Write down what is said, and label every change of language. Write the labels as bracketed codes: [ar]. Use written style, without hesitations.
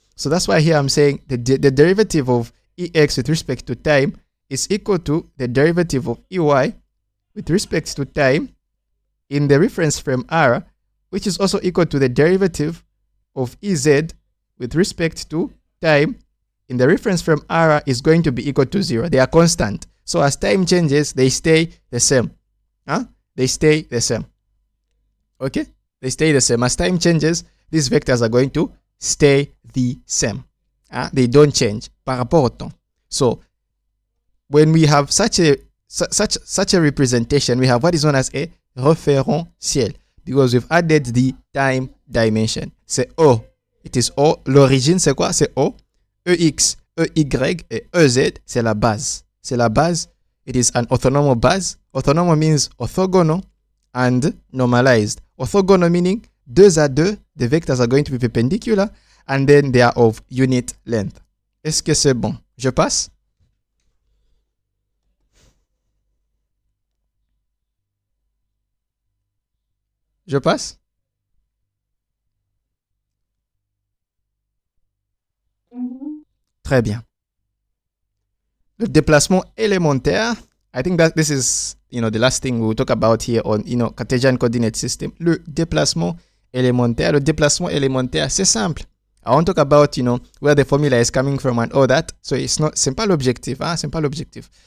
[en] So that's why here I'm saying the derivative of EX with respect to time is equal to the derivative of EY with respect to time in the reference frame R, which is also equal to the derivative of EZ with respect to time in the reference frame R is going to be equal to 0. They are constant. So as time changes, they stay the same. They stay the same. Okay? They stay the same. As time changes, these vectors are going to stay the same. They don't change [fr] par rapport au temps. [en] So when we have such a representation, we have what is known as a référentiel because we've added the time dimension. [fr] C'est O. [en] It is O. [fr] L'origine, c'est quoi? C'est O. EX, EY et EZ, c'est la base. C'est la base. [en] It is an orthonormal base. Orthonormal means orthogonal and normalized. Orthogonal meaning [fr] 2 à 2, [en] the vectors are going to be perpendicular and then they are of unit length. [fr] Est-ce que c'est bon? Je passe? Je passe? Très bien. Le déplacement élémentaire, [en] I think that this is, the last thing we'll talk about here on, Cartesian coordinate system. [fr] Le déplacement élémentaire, c'est simple. [en] I won't talk about, where the formula is coming from and all that. [fr] So c'est pas l'objectif, c'est pas l'objectif.